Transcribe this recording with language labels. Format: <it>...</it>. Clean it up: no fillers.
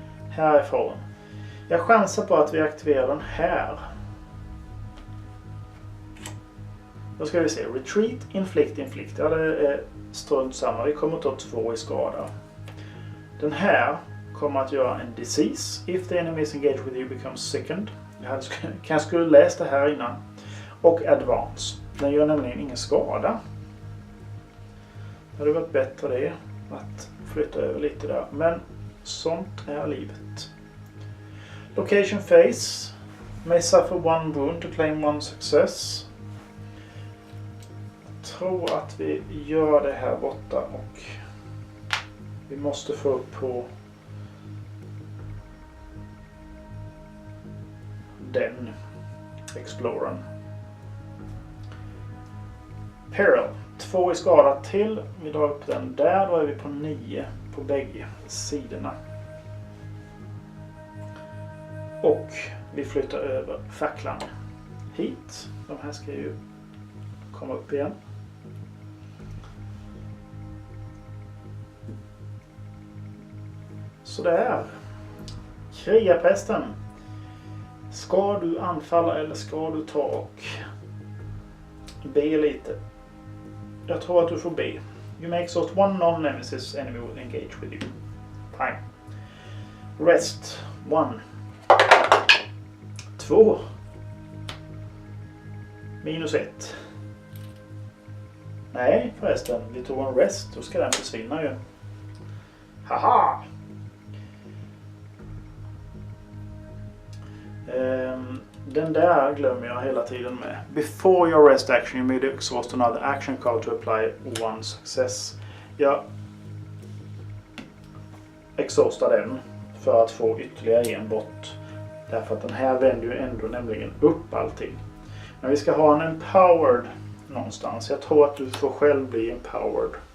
<sv>Härifrån. Jag chansar på att vi aktiverar den här. Då ska vi se. Retreat, inflict. Ja, det är strunt samma. Vi kommer att ta 2 i skada. Den här kommer att göra en disease.</sv> <en>If the enemy is engaged with you becomes sickened.</en> <sv>Jag skulle läst det här innan. Och advance. Den gör nämligen ingen skada. Det hade varit bättre det. Att flytta över lite där. Men sånt är livet. Location phase.</sv> <en>May suffer 1 wound to claim 1 success.</en> <sv>Jag tror att vi gör det här borta. Och vi måste få upp på den Explorern. Peril. 2 i skada till. Vi drar upp den där. Då är vi på 9 på bägge sidorna. Och vi flyttar över facklan hit. De här ska ju komma upp igen. Sådär. Krigarprästen. Ska du anfalla eller ska du ta och be lite? Jag tror att du får be.</sv> <en>You may exhaust one non-nemesis enemy will engage with you. Fine. Rest. 1. 2. -1.</en> <sv>Nej förresten, vi tog en rest. Då ska den försvinna ju. Haha! Den där glömmer jag hela tiden med.</sv> <en>Before your rest action you may exhaust another action card to apply one success.</en> <sv>Jag exhaustar den för att få ytterligare en bort. Därför att den här vänder ju ändå nämligen upp allting. Men vi ska ha en empowered någonstans. Jag tror att du får själv bli empowered.</sv>